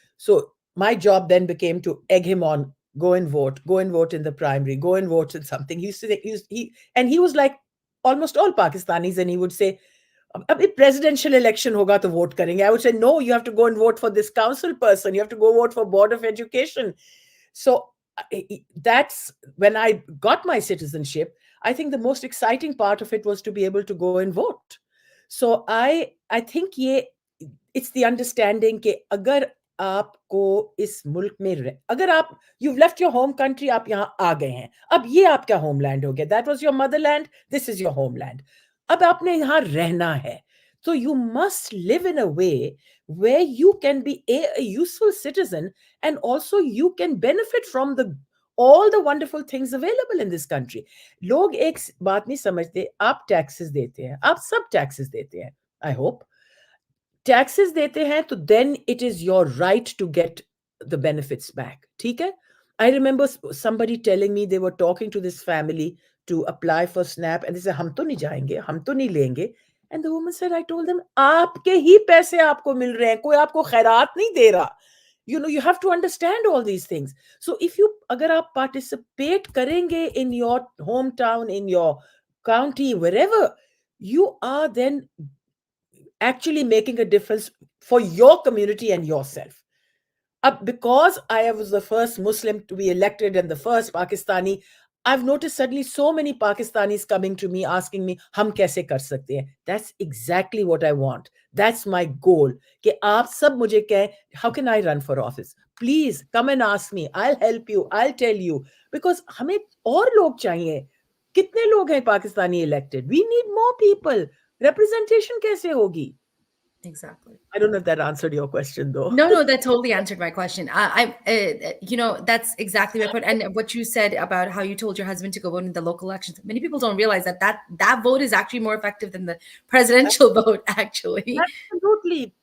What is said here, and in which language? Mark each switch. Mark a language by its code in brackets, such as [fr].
[en] So my job then became to egg him on, go and vote in the primary, go and vote in something. He used to say, and he was like almost all Pakistanis, and he would say, [hi] अब presidential election होगा तो vote करेंगे. [en] I would say, no, you have to go and vote for this council person. You have to go vote for Board of Education. So that's when I got my citizenship. I think the most exciting part of it was to be able to go and vote. So I think it's the understanding [hi] कि अगर आपको इस मुल्क में अगर आप [en] you've left your home country, [hi] आप यहाँ आ गए हैं, अब ये आपका homeland हो गया. [en] That was your motherland, this is your homeland. [hi] अब आपने यहाँ रहना है. [en] So you must live in a way where you can be a useful citizen, and also you can benefit from the all the wonderful things available in this country. [hi] लोग एक बात नहीं समझते, आप taxes देते हैं, आप सब taxes देते हैं, [en] I hope. Taxes [hi] देते हैं तो [en] then it is your right to get the benefits back. [hi] ठीक है? [en] I remember somebody telling me they were talking to this family to apply for SNAP, and they said [hi] हम तो नहीं जाएंगे, हम तो नहीं लेंगे. [en] And the woman said, I told them, [hi] आपके ही पैसे आपको मिल रहे हैं, कोई आपको खैरात नहीं दे रहा. [en] You know, you have to understand all these things. So if you, [hi] अगर आप participate करेंगे [en] in your hometown, in your county, wherever, you are then actually making a difference for your community and yourself. Because I was the first Muslim to be elected and the first Pakistani, I've noticed suddenly so many Pakistanis coming to me asking me, [hi] "Hum kaise kar sakte hain?" [en] That's exactly what I want. That's my goal. [hi] कि आप सब मुझे कहें, [en] how can I run for office? Please come and ask me. I'll help you. I'll tell you. [hi] Because हमें और लोग चाहिए. कितने लोग हैं Pakistani elected? [en] We need more people. Representation [hi] कैसे होगी? [en] Exactly. I don't know if that answered your question, though. No, that totally answered my question. That's exactly my point. And what you said about how you told your husband to go vote in the local elections. Many people don't realize that vote is actually more effective than the presidential vote, actually. Absolutely.